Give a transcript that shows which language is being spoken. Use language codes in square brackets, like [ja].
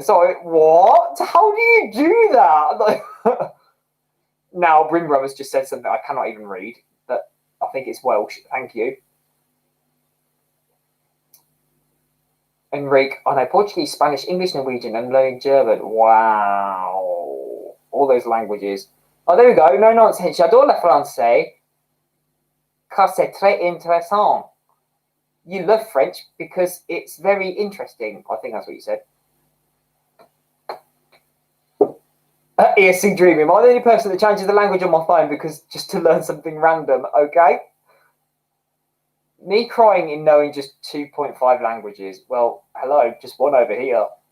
[en] So, what? How do you do that? Now, Brimbrother's just said something I cannot even read, but I think it's Welsh. Thank you. Enrique, I know Portuguese, Spanish, English, Norwegian, and learning German. Wow. All those languages. Oh, there we go. No nonsense. [fr] J'adore le français, car c'est très intéressant. [en] You love French because it's very interesting. I think that's what you said. ESC Dreaming. Am I the only person that changes the language on my phone because just to learn something random? Okay. Me crying in knowing just 2.5 languages. Well, hello, just one over here.